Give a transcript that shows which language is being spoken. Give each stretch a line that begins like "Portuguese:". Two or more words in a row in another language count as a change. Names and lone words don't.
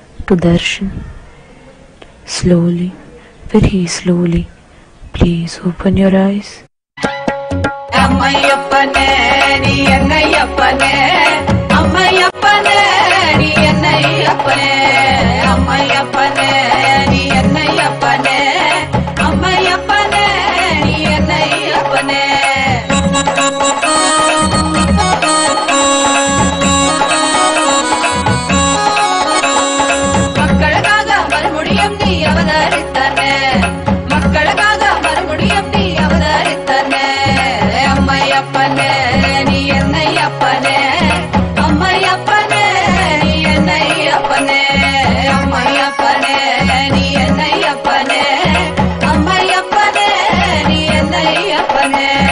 English: to darshan. Slowly, very slowly, please open your eyes.
Tamil: அம்மையப்பனே நீ என்னையப்பனே, அம்மையப்பனே நீ என்னையப்பனே, அம்மையப்பனே நீ என்னையப்பனே, அம்மையப்பனே நீ என்னையப்பனே. மக்களுக்காக மறுபடியும் நீ அவதரித்தானே, மக்களுக்காக மறுபடியும் நீ அவதரித்தானே. அம்மையப்பனே நீ என்னையப்பனே, அம்மையப்பனே நீ என்னையப்பனே, அம்மையப்பனே நீ என்னையப்பனே, அம்மையப்பனே நீ என்னையப்பனே.